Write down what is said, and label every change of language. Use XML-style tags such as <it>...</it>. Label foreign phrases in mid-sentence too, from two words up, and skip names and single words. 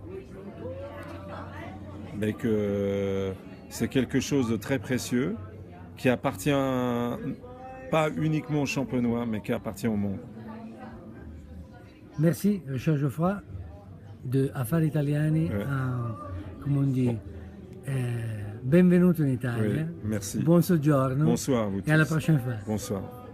<fr>Mais que c'est quelque chose de très précieux qui appartient pas uniquement aux Champenois, mais qui appartient au monde. Merci Richard Geoffroy de Affari Italiani, come on dit,</fr> <it>benvenuto in Italia.</it> <fr>Oui, merci.</fr> <it>Buon soggiorno.</it> <fr>Bonsoir à vous tous.</fr> <it>E alla prossima fois.</it> <fr>Bonsoir.</fr>